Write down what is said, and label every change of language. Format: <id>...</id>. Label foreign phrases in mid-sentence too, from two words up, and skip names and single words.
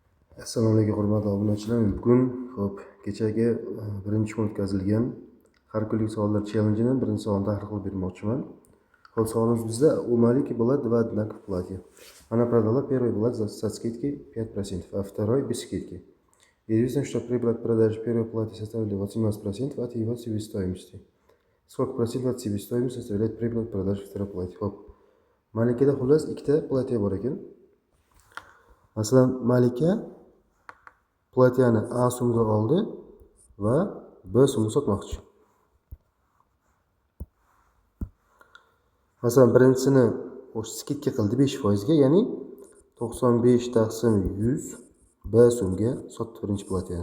<uz>Assalomu alaykum hurmatli obunachilar. Bugun kechagi birinchi kun o'tkazilgan har kunlik savollar challenge'ini birinchi savolni tahlil qilib bermoqchiman. Savolimiz bizda</uz> <ru>умалики была два одинаковых платья. Она продала первое платье со скидкой 5%, а второе без скидки. Известно, что прибыль от продажи первого платья составляет 18% от его себестоимости. Сколько процентов от себестоимости составляет прибыль от продажи второго платья?</ru> <uz>Malikada xullas ikkita platya bor ekan. Masalan, Malika platyani A so'mga oldi va B so'mga sotmoqchi. Masalan, birinchisini skidka qildi 5% ga, ya'ni 95 taqsim 100 B so'mga sotdi birinchi platyani.</uz>